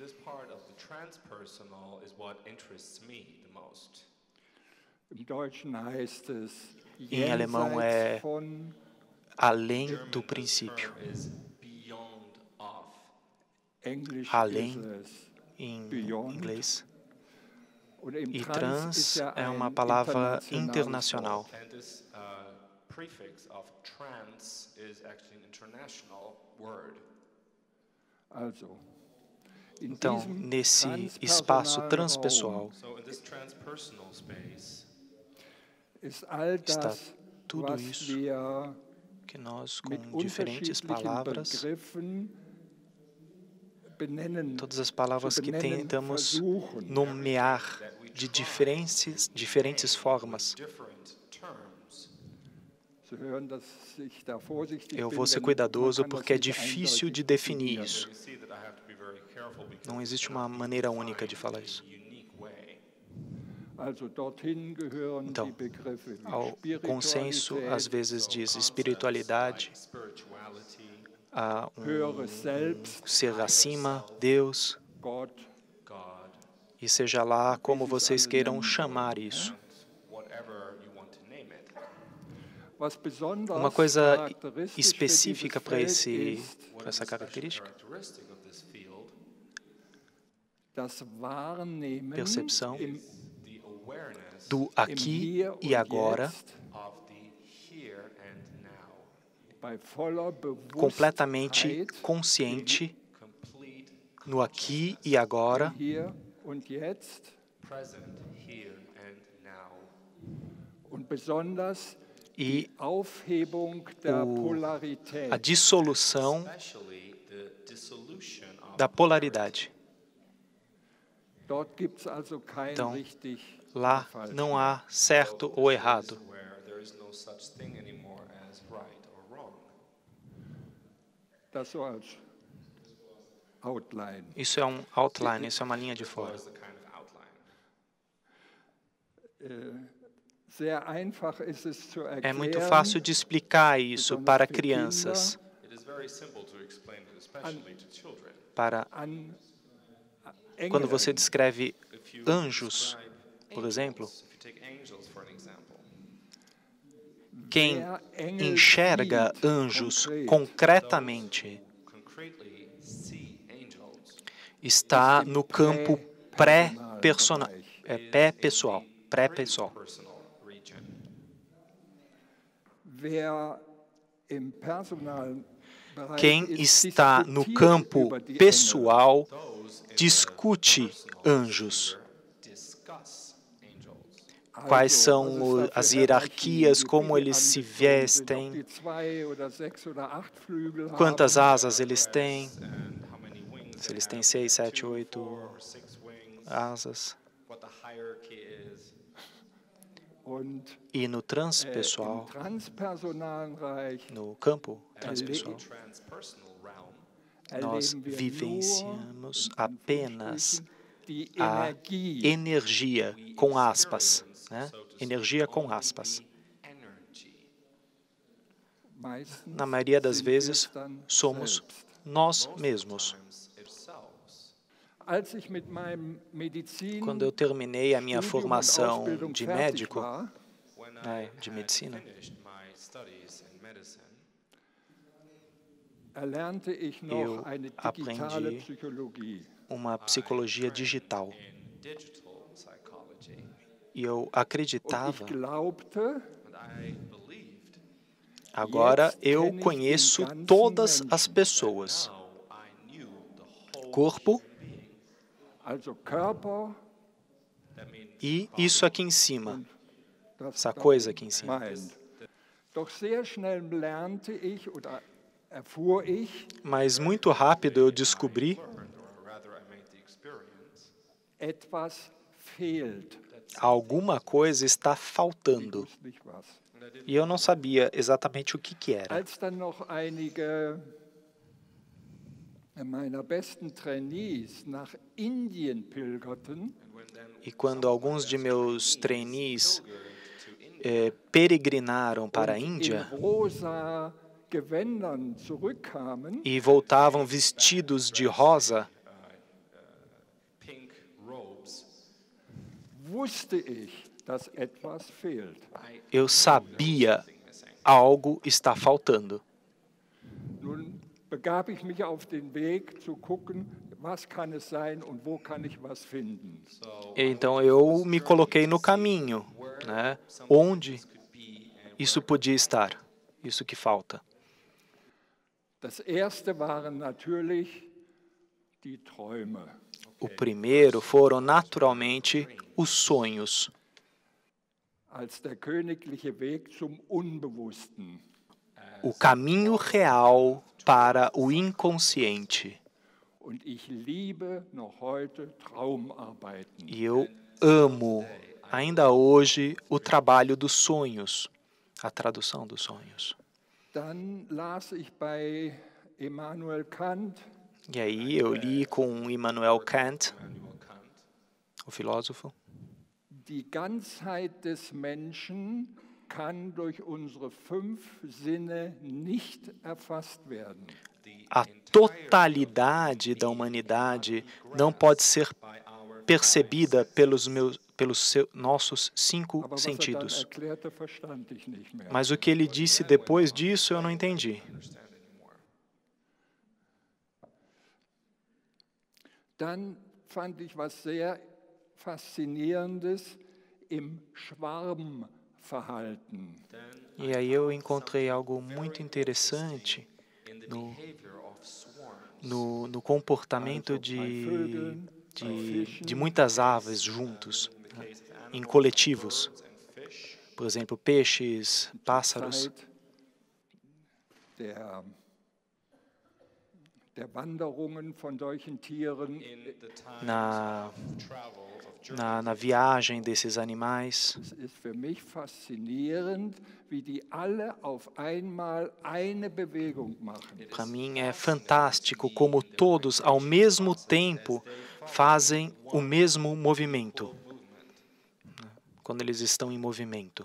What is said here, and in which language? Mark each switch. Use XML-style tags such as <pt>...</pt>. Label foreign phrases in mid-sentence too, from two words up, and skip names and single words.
<pt>Em alemão é além do princípio. além em inglês. E trans é uma palavra internacional.</pt> <en>And this prefix of trans is actually an international word.</en> <pt>Então, nesse espaço transpessoal,</pt> <en>So in this transpersonal space,</en> <pt>está tudo isso que nós, com diferentes palavras, todas as palavras que tentamos nomear de diferentes formas.</pt> <en>different terms.</en> <pt>Eu vou ser cuidadoso porque é difícil de definir isso.</pt> <en>You see that I have to be very careful because</en> <pt>Não existe uma maneira única de falar isso.</pt> <en>unique way.</en> <pt>Então, ao consenso, às vezes diz espiritualidade,</pt> <en>Spirituality,</en> <pt>a ser acima, Deus,</pt> <en>God,</en> <pt>e seja lá como vocês queiram chamar isso.</pt> <en>whatever you want to name it.</en> <pt>Uma coisa específica para essa característica,</pt> <en>Characteristic of this field,</en> <pt>percepção</pt> <en>the awareness</en> <pt>do aqui e agora,</pt> <en>of the here and now.</en> <pt>completamente consciente</pt> <en>Complete,</en> <pt>no aqui e agora,</pt> <en>present, here and now.</en> <pt>e a a dissolução</pt> <en>Especially the dissolution of</en> <pt>da polaridade. Então, Lá não há certo ou errado.</pt> <en>where there is no such thing anymore as right or wrong.</en> <pt>Isso é um outline, isso é uma linha de fora.</pt> <en>What is the kind of outline?</en> <pt>É muito fácil de explicar isso para crianças,</pt> <en>It is very simple to explain it, especially to children.</en> <pt>para quando você descreve anjos, por exemplo,</pt> <en>If you take angels for an example,</en> <pt>quem enxerga anjos concretamente</pt> <en>concretely see angels</en> <pt>está no campo pré-pessoal, pré-pessoal.</pt> <en>personal region.</en> <pt>Quem está no campo pessoal</pt> <en>Those in</en> <pt>discute anjos.</pt> <en>discuss angels.</en> <pt>Quais são as hierarquias, como eles se vestem, quantas asas eles têm,</pt> <en>And how many wings</en> <pt>se</pt> <en>they</en> <pt>eles têm</pt> <en>have,</en> <pt>6, 7,</pt> <en>2,</en> <pt>8</pt> <en>4, or 6 wings,</en> <pt>asas.</pt> <en>what the hierarchy is.</en> <pt>E no transpessoal, no campo transpessoal,</pt> <en>Transpersonal realm,</en> <pt>nós vivenciamos apenas a energia, com aspas, né? Energia com aspas.</pt> <en>energy.</en> <pt>Na maioria das vezes, somos nós mesmos.</pt> <en>Ourselves.</en> <pt>Quando eu terminei a minha formação de médico,</pt> <en>When</en> <pt>de medicina,</pt> <en>finished my studies in medicine,</en> <pt>eu aprendi uma psicologia digital.</pt> <en>in digital psychology,</en> <pt>E eu acreditava,</pt> <en>and I believed</en> <pt>agora eu conheço todas as pessoas.</pt> <en>now I knew the whole</en> <pt>Corpo</pt> <en>that means</en> <pt>e isso aqui em cima, essa coisa aqui em cima. Mas muito rápido eu descobri</pt> <en>learned, or rather I made the experience,</en> <pt>alguma coisa está faltando. E eu não sabia exatamente o que era.</pt> <de>Als dann noch einige meiner besten Trainees nach Indien pilgerten,</de> <pt>E quando alguns de meus trainees peregrinaram para a Índia</pt> <de>in rosa Gewändern zurückkamen,</de> <pt>e voltavam vestidos de rosa,</pt> <en>pink robes,</en> <de>wusste ich, dass etwas fehlt.</de> <pt>eu sabia algo está faltando.</pt> <de>Nun begab ich mich auf den Weg zu gucken, was kann es sein und wo kann ich was finden.</de> <pt>Então eu me coloquei no caminho, né? Onde isso podia estar, isso que falta.</pt> <de>Das erste waren natürlich die Träume.</de> <pt>O primeiro foram naturalmente os sonhos.</pt> <de>Als der königliche Weg zum Unbewussten.</de> <pt>O caminho real para o inconsciente.</pt> <de>Und ich liebe noch heute Traumarbeiten.</de> <pt>E eu amo, ainda hoje, o trabalho dos sonhos, a tradução dos sonhos.</pt> <de>Dann las ich bei Immanuel Kant.</de> <pt>E aí eu li com Immanuel Kant, o filósofo.</pt> <de>Die Ganzheit des Menschen kann durch unsere 5 Sinne nicht erfasst werden.</de> <pt>A totalidade da humanidade não pode ser percebida pelos nossos 5 sentidos. Mas o que ele disse depois disso eu não entendi.</pt> <de>Dann fand ich was sehr Faszinierendes im Schwarmverhalten.</de> <pt>E aí eu encontrei algo muito interessante no comportamento de muitas aves juntos, né, em coletivos. Por exemplo, peixes, pássaros.</pt> <de>Der Wanderungen von solchen Tieren.</de> <pt>Na viagem desses animais.</pt> <de>Es ist für mich faszinierend, wie die alle auf einmal eine Bewegung machen.</de> <pt>Para mim é fantástico como todos ao mesmo tempo fazem o mesmo movimento, quando eles estão em movimento.</pt>